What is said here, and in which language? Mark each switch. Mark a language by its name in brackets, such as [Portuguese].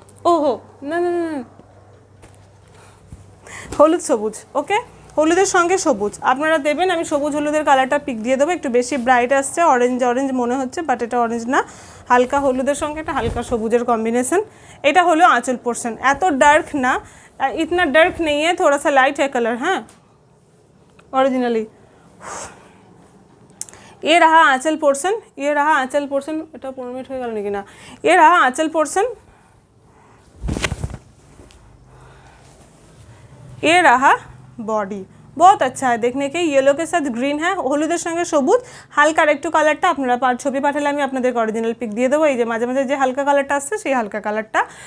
[Bangla] ওহো না না না হলুদ সবুজ, ওকে হলুদের সঙ্গে সবুজ আপনারা দেবেন, আমি সবুজ হলুদের কালারটা পিক দিয়ে দেবো, একটু বেশি ব্রাইট আসছে, অরেঞ্জ অরেঞ্জ মনে হচ্ছে বাট এটা অরেঞ্জ না, হালকা হলুদের সঙ্গে একটা হালকা সবুজের কম্বিনেশন। এটা হলো [Hindi] आंचल पोर्शन, [Bangla] এত ডার্ক না, [Hindi] इतना डार्क नहीं है, थोड़ा सा लाइट है कलर, हाँ ओरिजिनली। ये रहा आंचल पोर्शन, ये रहा आंचल पोर्शन, এটা 15 মিনিট হয়ে গেল নাকি না, ये रहा आंचल पोर्शन, ये रहा बॉडी, बहुत अच्छा है देखने के, येलो के साथ ग्रीन है, [Bangla] হলুদের সঙ্গে সবুজ, হালকা একটু কালারটা আপনারা ছবি পাঠালে আমি আপনাদের অরিজিনাল পিক দিয়ে দেবো, এই যে মাঝে মাঝে যে হালকা কালারটা আসছে সেই হালকা কালারটা,